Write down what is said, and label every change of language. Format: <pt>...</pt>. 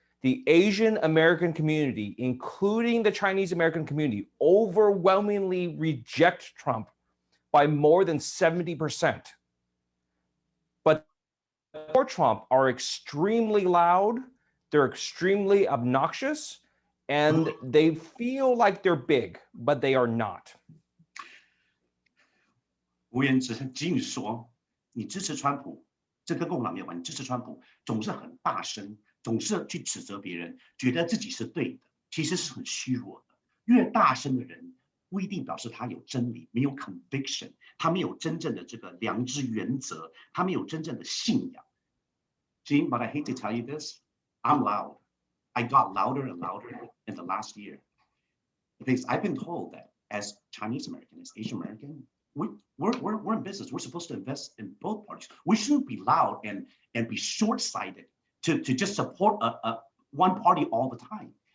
<en>The Asian American community, including the Chinese American community, overwhelmingly reject Trump by more than 70%. But for Trump are extremely loud, they're extremely obnoxious, and they feel like they're big, but they are not.</en> <zh>吴元之仅说，你支持川普，这跟共和党没有关系。支持川普总是很大声，总是去指责别人，觉得自己是对的，其实是很虚弱的。越大声的人，不一定表示他有真理，没有 conviction， 他没有真正的这个良知原则，他没有真正的信仰。</zh> <en>Gene, but I hate to tell you this, I'm loud. I got louder and louder in the last year. Because I've been told that as Chinese American, as Asian American, we're in business. We're supposed to invest in both parties. We shouldn't be loud and be short-sighted to just support one party all the time.</en>